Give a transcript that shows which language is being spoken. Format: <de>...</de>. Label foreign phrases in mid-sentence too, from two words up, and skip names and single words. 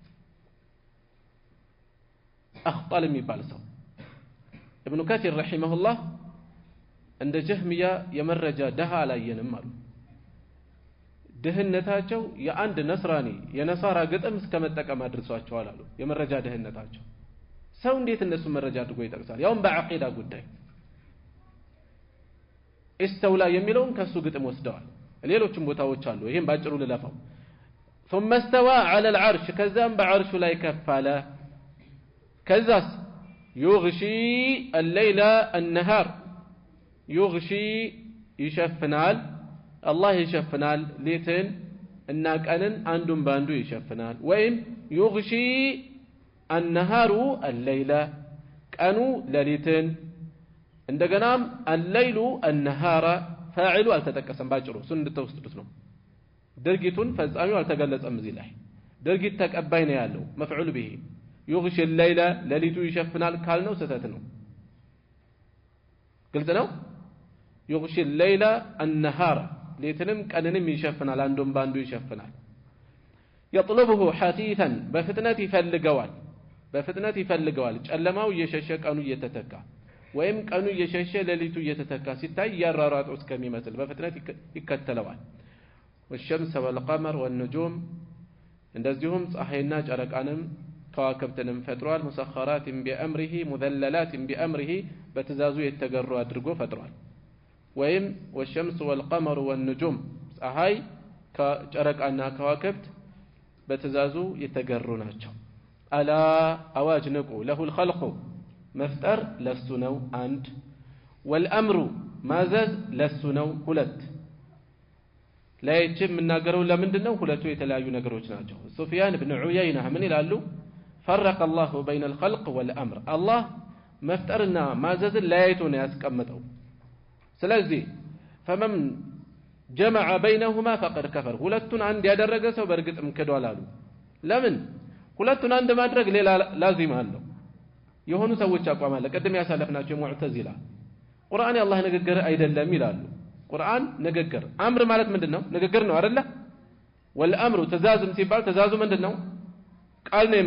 <am>አኽጣል የሚባል ሰው ኢብኑ ከሲር ረሂመሁላህ እንደ ጀህሚያ የመረጃ ደሃ አላየንም አሉ ድህነታቸው የአንድ ነስራኒ የነሳራ ግጥም እስከመጠቀም አድርሷቸዋል አሉ የመረጃ ድህነታቸው ሰው እንዴት እነሱ መረጃ አድርጎ ይጠቅሳል ያውም በአቂዳ ጉዳይ استولى የሚለውን ከሱ ግጥም ወስደዋል ሌሎችም ቦታዎች አሉ ይሄን ባጭሩ ልለፋው</am> <ar>ثم استوى على العرش</ar> <am>ከዛም በአርሹ ላይ ከፋለ ከዛስ</am> <ar>يغشي الليل النهار يغشي</ar> <am>ይሸፍናል الله ይሸፍናል ሌትን እና ቀንን አንዱን ባንዱ ይሸፍናል ወይም</am> <ar>يغشي النهار الليل</ar> <am>ቀኑ ለሊትን እንደገናም</am> <ar>الليل النهار فاعل</ar> <am>አልተጠቀሰም ባጭሩ እሱን እንድትወስዱት ነው ድርጊቱን ፈጻሚው አልተገለጸም እዚህ ላይ ድርጊት ተቀባይ ነው ያለው</am> <ar>مفعول به يغشي الليل</ar> <am>ለሊቱ ይሸፍናል ካልነው ስህተት ነው ግልጽ ነው</am> <ar>يغشي الليل النهار</ar> <am>ሌትንም ቀንንም ይሸፍናል አንዱን ባንዱ ይሸፍናል</am> <ar>يطلبه حثيثا</ar> <am>በፍጥነት ይፈልገዋል ጨለማው እየሸሸ ቀኑ እየተተካ ወይም ቀኑ እየሸሸ ሌሊቱ እየተተካ ሲታይ ያራራጡ እስከሚመስል በፍጥነት ይከተለዋል والشمس</am> <ar>والقمر والنجوم</ar> <am>እንደዚሁም ፀሐይና ጨረቃንም ከዋክብትንም ፈጥሯል</am> <ar>مسخرات بأمره مذللات بأمره</ar> <am>በትእዛዙ የተገሩ አድርጎ ፈጥሯል ወይም</am> <ar>والشمس والقمر والنجوم</ar> <am>ፀሐይ ከጨረቃና ከዋክብት በትእዛዙ የተገሩ ናቸው አላ አዋጅ ንቁ</am> <ar>له الخلق</ar> <am>መፍጠር ለሱ ነው አንድ والامر ማዘዝ ለሱ ነው ሁለት ላይችም እናገረው ለምንድነው ሁለቱ የተለያዩ ነገሮች ናቸው ሱፊያን ኢብኑ ዑየይና ምን ይላሉ</am> <ar>فرق الله بين الخلق والامر الله</ar> <am>መፍጠርና ማዘዝን ለያይቶ ነው ያስቀመጠው ስለዚህ</am> <ar>فمن جمع بينهما فقد كفر</ar> <am>ሁለቱን አንድ ያደረገ ሰው በርግጥም ክዷል አሉ ለምን ሁለቱን አንድ ማድረግ ሌላ ላዚም አለው የሆኑ ሰዎች አቋም አለ ቀደም ያሳለፍናቸው ሙዕተዚላ ቁርአን የአላህ ንግግር አይደለም ይላሉ ቁርአን ንግግር አምር ማለት ምንድነው ንግግር ነው አይደለ والامر ትእዛዝም ሲባል ትእዛዙ ምንድነው ቃል ነው</am>